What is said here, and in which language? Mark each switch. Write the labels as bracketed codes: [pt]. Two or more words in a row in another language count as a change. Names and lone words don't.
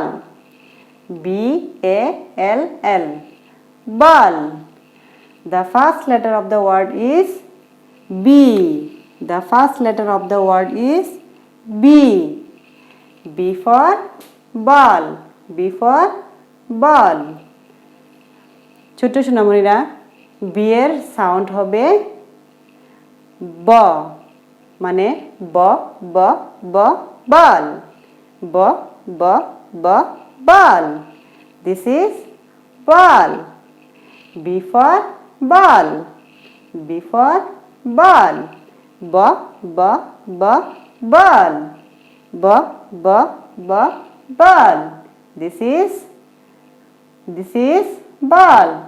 [en] B A L L, ball. The first letter of the word is B. The first letter of the word is B. B for ball. B for ball. [bn] ছোট সোনামণিরা, বি এর সাউন্ড হবে ব, মানে ব ব ব বল, ব ব ব বল। [en] This is ball. B for ball. B for ball. B, b, b, ball. B, b, b, ball. This is ball.